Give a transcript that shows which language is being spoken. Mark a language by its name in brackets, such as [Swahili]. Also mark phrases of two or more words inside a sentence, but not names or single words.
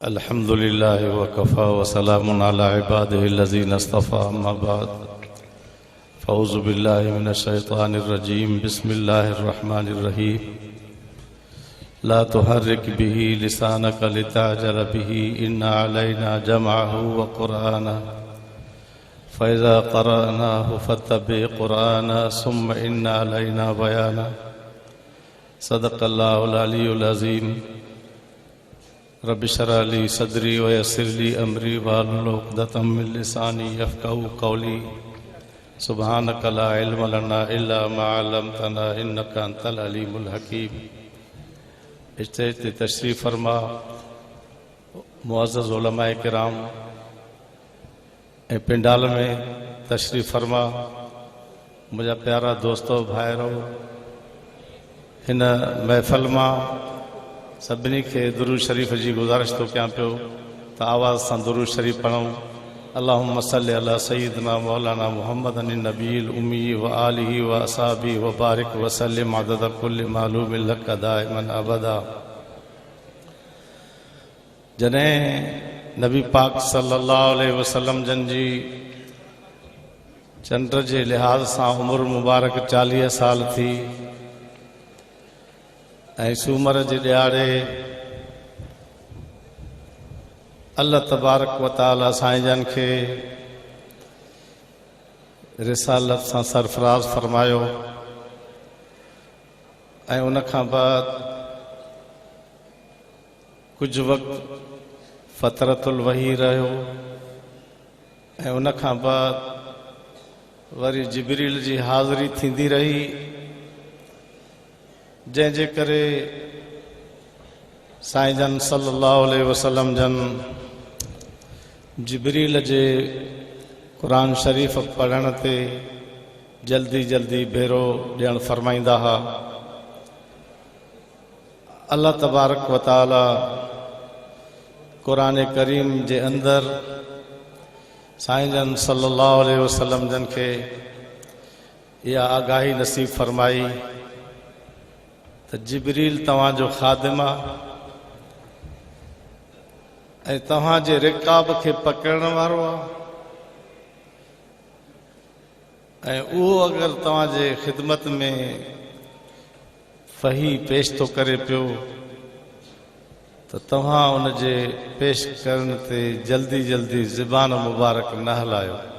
[Arabic] الحمد لله وكفى وسلام على عباده الذين اصطفى أما بعد فأعوذ بالله من الشيطان الرجيم بسم الله الرحمن الرحيم لا تحرك به لسانك لتعجل به إن علينا جمعه وقرآنه فإذا قرأناه فاتبع قرآنه ثم إن علينا بيانه صدق الله العلي العظيم. رب اشرح لي صدري ويسر لي أمري واحلل عقدة من لساني يفقهوا قولي سبحانك لا علم لنا إلا ما علمتنا إنك أنت العليم الحكيم. [Sindhi] स्टेज ते तशरीफ़ फरमा मुअज़्ज़ज़ उलमाए किराम पिंडाल में तशरीफ़ फरमा मुझा प्यारा दोस्तों भाइरो हिन महफ़िल मां सभिनी के दुरूद शरीफ जी गुजारिश तो क्या पियो त आवाज़ सां दुरूद शरीफ पढ़ूं। [Arabic] اللهم صل على سيدنا مولانا محمد النبي الأمي وآله وأصحابه وبارك وسلم عدد كل معلوم لك دائما أبدا. [Sindhi] जॾहिं नबी पाक [Arabic] صلى الله عليه وسلم [Sindhi] जन जी चंड जे लिहाज़ सां उम्र मुबारक 40 साल थी ऐं सूमर जे ॾियारे [Arabic] الله تبارك وتعالى [Sindhi] साईं जन खे रिसालत सां सरफराज़ फरमायो ऐं उन खां बाद कुझु वक़्तु [Arabic] فترة الوحي [Sindhi] रहियो ऐं उन खां बाद वरी जिब्रील जी हाज़िरी थींदी रही जंहिंजे करे साईं जन [Arabic] صلى الله عليه وسلم [Sindhi] जन जिब्रील जे क़ुरान शरीफ़ पढ़ण ते जल्दी जल्दी भेरो ॾियणु फरमाईंदा हुआ। [Arabic] الله تبارك وتعالى [Sindhi] क़ुरान करीम जे अंदरि साईं जन [Arabic] صلى الله عليه وسلم [Sindhi] जन खे इहा आगाही नसीब फरमाई त जिब्रील तव्हांजो ख़ादिम आहे ऐं तव्हांजे रिकाब खे पकड़ण वारो आहे ऐं उहो अगरि तव्हांजे ख़िदमत में फ़ही पेश थो करे पियो त तव्हां उन जे पेश करण ते जल्दी जल्दी ज़बान मुबारक न हलायो।